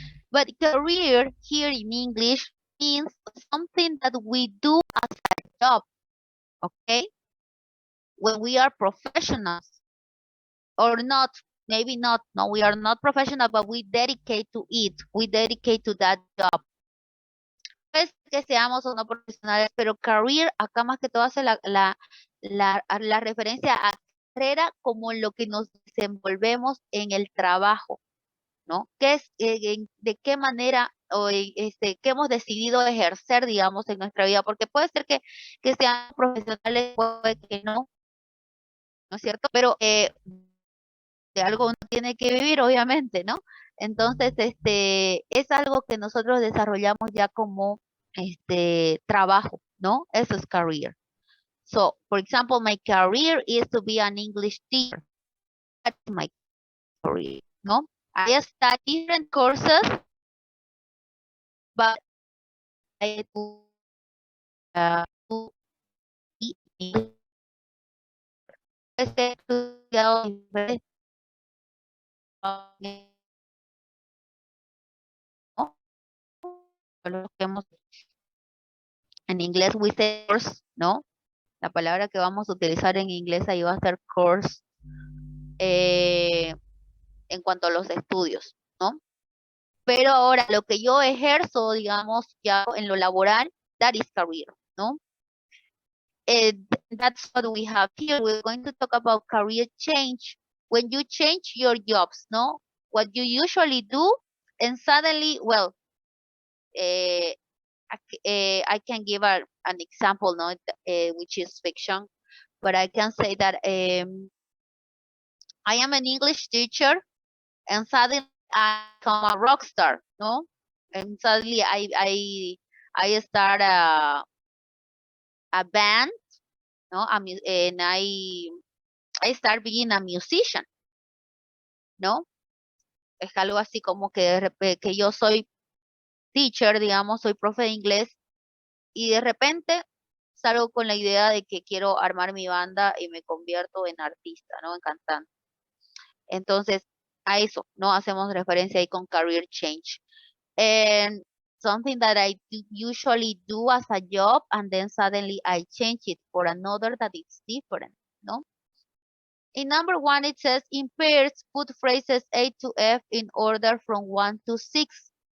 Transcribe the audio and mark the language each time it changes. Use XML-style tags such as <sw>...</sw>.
<en>But career here in English means something that we do as a job, okay? When we are professionals or not, maybe not, no, we are not professional, but we dedicate to it, we dedicate to that job.</en> <es>Es que seamos o no profesionales, pero career acá más que todo hace la referencia a carrera como lo que nos desenvolvemos en el trabajo, ¿no? ¿Qué es, de qué manera o qué hemos decidido ejercer, digamos, en nuestra vida? Porque puede ser que sean profesionales, puede que no, ¿no es cierto? Pero de algo uno tiene que vivir, obviamente, ¿no? Entonces, es algo que nosotros desarrollamos ya como trabajo, ¿no? Eso es career.</es> <en>So, for example, my career is to be an English teacher. That's my career, ¿no? I study different courses, but I do</en> <es>he estudiado diferentes, ¿no? Lo que hemos en inglés</es> <en>we say course,</en> <es>¿no? La palabra que vamos a utilizar en inglés ahí va a ser course en cuanto a los estudios, ¿no? Pero ahora lo que yo ejerzo, digamos, ya en lo laboral,</es> <en>that is career,</en> <es>¿no?</es> <en>That's what we have here. We're going to talk about career change. When you change your jobs, ¿no? What you usually do, and suddenly, well, I can give an example, no, which is fiction, but I can say that I am an English teacher, and suddenly I become a rock star, no, and suddenly I start a band, no, and I start being a musician,</en> <es>no, es algo así como que yo soy teacher, digamos, soy profe de inglés, y de repente salgo con la idea de que quiero armar mi banda y me convierto en artista, ¿no? En cantante. Entonces, a eso, ¿no? Hacemos referencia ahí con career change.</es> <en>And something that I usually do as a job, and then suddenly I change it for another that is different, ¿no? In number 1, it says, in pairs, put phrases A to F in order from 1 to 6.</en>